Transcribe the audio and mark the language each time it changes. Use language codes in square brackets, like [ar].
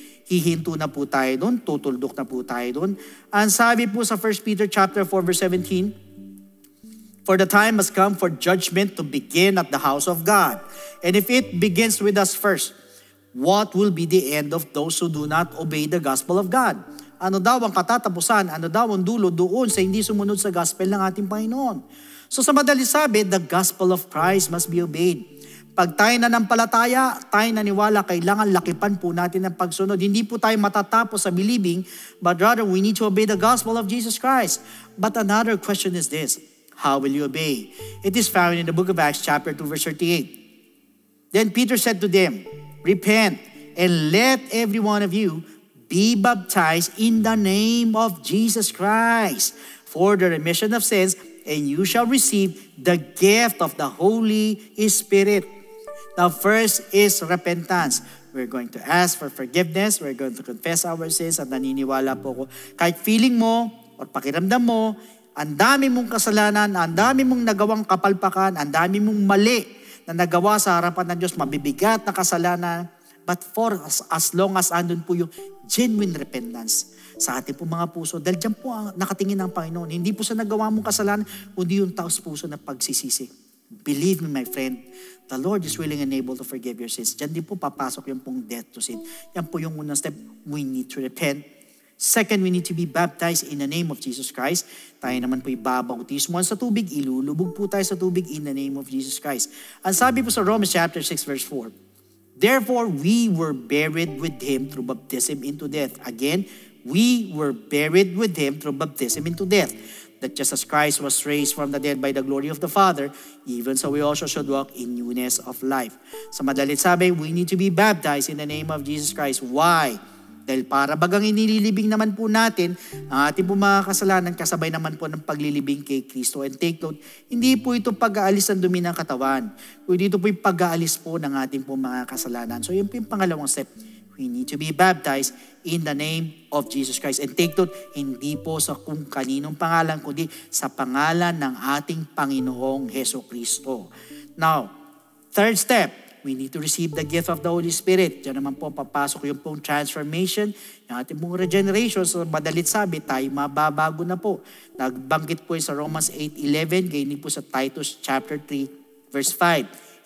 [tl] Hihinto na po tayo doon, tutuldok na po tayo doon. Ang sabi po sa [en] 1 Peter chapter 4 verse 17, for the time has come for judgment to begin at the house of God. And if it begins with us first, what will be the end of those who do not obey the gospel of God? [tl] Ano daw ang katatapusan? Ano daw ang dulo doon sa hindi sumunod sa gospel ng ating Panginoon? So sa madali sabi, [en] the gospel of Christ must be obeyed. [tl] Pag tayo nanampalataya, tayo naniwala, kailangan lakipan po natin ang pagsunod. Hindi po tayo matatapos sa [en] believing, but rather we need to obey the gospel of Jesus Christ. But another question is this, how will you obey? It is found in the book of Acts chapter 2 verse 38. Then Peter said to them, repent and let every one of you be baptized in the name of Jesus Christ for the remission of sins, and you shall receive the gift of the Holy Spirit. Now, first is repentance. We're going to ask for forgiveness. We're going to confess our sins. [tl] At naniniwala po ko, kahit feeling mo o pakiramdam mo, ang dami mong kasalanan, ang dami mong nagawang kapalpakan, ang dami mong mali na nagawa sa harapan ng Diyos, mabibigat na kasalanan. [en] But for as long as [tl] andun po yung genuine repentance sa ating po mga puso, dahil dyan po ang nakatingin ng Panginoon. Hindi po sa nagawa mong kasalanan, kundi yung taos puso na pagsisisi. [en] Believe me, my friend, the Lord is willing and able to forgive your sins. [tl] Diyan din po papasok yung pong [en] death to sin. [tl] Yan po yung unang step. [en] We need to repent. Second, we need to be baptized in the name of Jesus Christ. [tl] Tayo naman po ibabautismo sa tubig. Ilulubog po tayo sa tubig [en] in the name of Jesus Christ. [tl] Ang sabi po sa [en] Romans chapter 6 verse 4, therefore, we were buried with Him through baptism into death. Again, we were buried with Him through baptism into death. That just as Christ was raised from the dead by the glory of the Father, even so we also should walk in newness of life. [tl] Sa madalit sabi, [en] we need to be baptized in the name of Jesus Christ. Why? [tl] Dahil para bagang inililibing naman po natin ang ating po mga kasalanan, kasabay naman po ng paglilibing kay Kristo. [en] And take note, [tl] hindi po ito pag-aalis ng dumi ng katawan, kundi ito po yung pag-aalis po ng ating po mga kasalanan. So yun po yung pangalawang step. [en] We need to be baptized in the name of Jesus Christ. And take note, [tl] hindi po sa kung kaninong pangalan, kundi sa pangalan ng ating Panginoong Heso Kristo. [en] Now, third step, we need to receive the gift of the Holy Spirit. [tl] Diyan naman po papasok yung pong transformation, yung ating pong regeneration. So madalit sabi, tayo mababago na po. Nagbanggit po sa Romans 8:11, ganyan po sa Titus chapter 3, verse 5.